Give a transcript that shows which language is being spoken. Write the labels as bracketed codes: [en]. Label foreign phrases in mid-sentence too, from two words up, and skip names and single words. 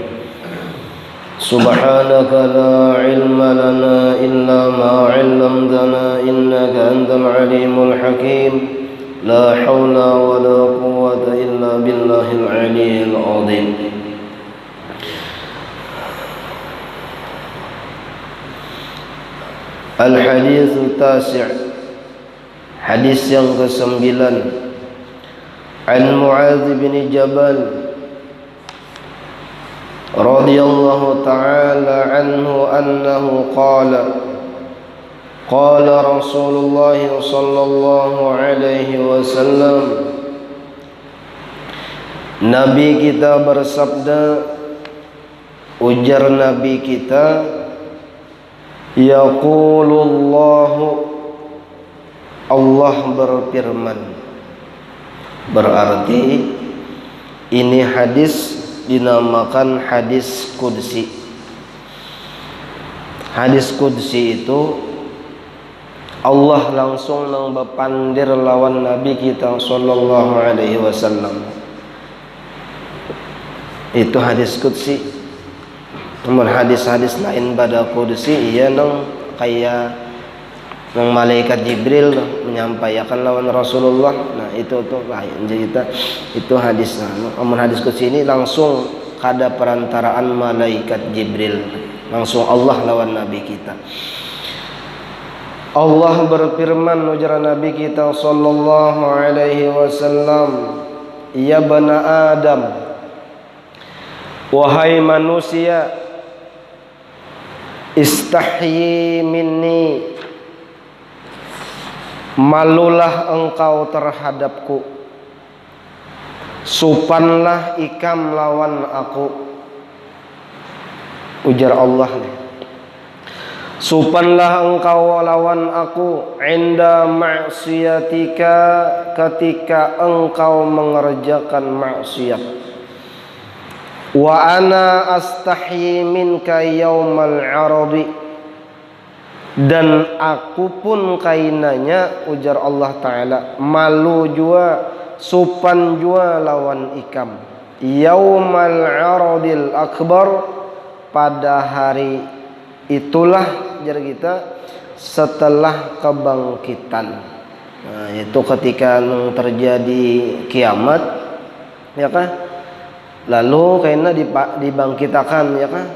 [ar] سبحانك لا علم لنا إلا ما علمتنا إنك أنت العليم الحكيم لا حول ولا قوة إلا بالله العلي العظيم. الحديث التاسع' [bjn] hadis yang ke-9 An Mu'adz bin Jabal [ar] رضي الله تعالى عنه أنه قال رسول الله صلى الله عليه وسلم [bjn] Nabi kita bersabda, ujar Nabi kita, [ar] يقول الله, [bjn] Allah berfirman. Berarti ini hadis dinamakan hadis qudsi. Hadis qudsi itu Allah langsung nang bepandir lawan Nabi kita [ar] صلى الله عليه وسلم. [bjn] Itu hadis qudsi. Namun hadis-hadis lain pada qudsi iya nang kayak nang malaikat Jibril menyampaikan lawan Rasulullah. Nah itu tuh lain cerita. Itu hadis. Namun hadis qudsi ini langsung kada perantaraan malaikat Jibril, langsung Allah lawan Nabi kita. Allah berfirman, ujar Nabi kita [ar] صلى الله عليه وسلم, يا بني آدم, [bjn] wahai manusia, [ar] استحي مني, [bjn] malulah engkau terhadapku, supanlah ikam lawan aku. Ujar Allah nih, supanlah engkau lawan aku [ar] عند معصيتك, [bjn] ketika engkau mengerjakan maksiat. [ar] وأنا أستحي منك يوم العرض, [bjn] dan aku pun kainanya, ujar Allah Ta'ala, malu jua, supan jua lawan ikam [ar] يوم العرض الأكبر, [bjn] pada hari itulah, jar kita, setelah kebangkitan. Nah, itu ketika terjadi kiamat, ya kan? Lalu kaina dibangkitakan, ya kan?